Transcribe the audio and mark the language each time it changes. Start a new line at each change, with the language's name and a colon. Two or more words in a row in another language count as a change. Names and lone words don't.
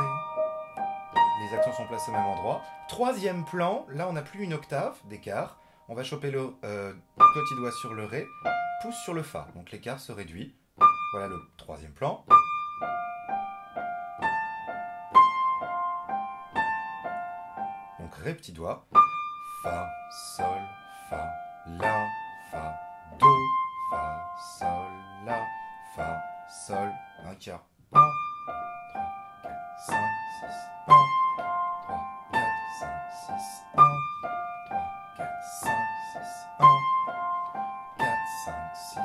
French: Les accents sont placés au même endroit. Troisième plan, là on n'a plus une octave d'écart. On va choper le petit doigt sur le Ré, pouce sur le Fa. Donc l'écart se réduit. Voilà le troisième plan. Donc Ré, petit doigt. Fa, Sol, Fa, La, Fa, Do, Fa, Sol, La, Fa, Sol. Un quart. 1, 3, 4, 5, 6, 1, 3, 4, 5, 6, 1, 3, 4, 5, 6, 1, 4, 5, 6.